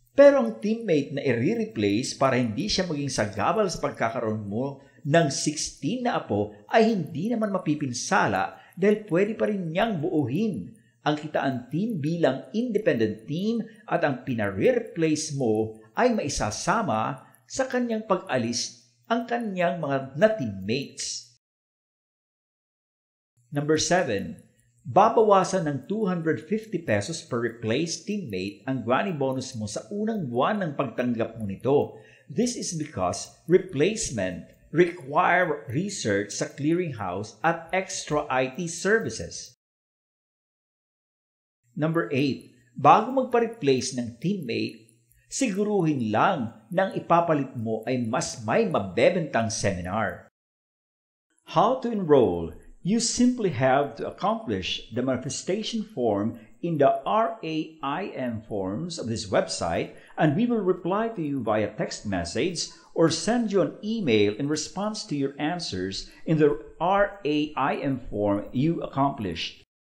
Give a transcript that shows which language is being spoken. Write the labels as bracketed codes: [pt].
[tl] Pero ang teammate na i-replace para hindi siya maging sagabal sa pagkakaroon mo ng 16 na apo ay hindi naman mapipinsala dahil pwede pa rin niyang buuhin ang kitaan team bilang independent team at ang pinare-replace mo ay maisasama sa kanyang pag-alis ang kanyang mga na-teammates. Number 7. Babawasan ng 250 pesos per replaced teammate ang granny bonus mo sa unang buwan ng pagtanggap mo nito. [en] This is because replacement require research [tl] sa clearinghouse at [en] extra IT services. Number 8. [tl] Bago magpa-replace ng teammate, siguruhin lang na ang ipapalit mo ay mas may mabebentang seminar. [en] How to enroll? You simply have to accomplish the manifestation form in the RAIM forms of this website and we will reply to you via text message or send you an email in response to your answers in the RAIM form you accomplished.